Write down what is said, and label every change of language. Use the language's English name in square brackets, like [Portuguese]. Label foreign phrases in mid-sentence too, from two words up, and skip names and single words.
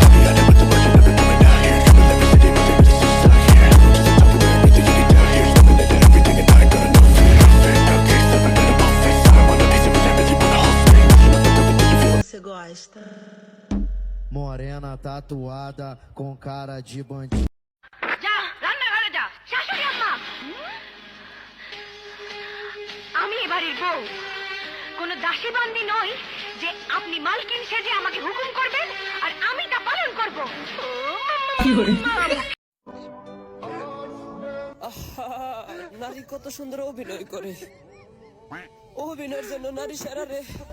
[Portuguese] Você gosta? Morena tatuada com cara de bandido. [Bangla] যা রান্নাঘরে যা শাশুড়ি আম্মা আমি এ বাড়ির বউ কোনো দাসী বান্দি নই যে আপনি মালকিন সেজে আমাকে হুকুম করবেন আর আমি তা পালন করব নারী কত সুন্দর অভিনয় করে অভিনয়ের জন্য নারী সেরা রে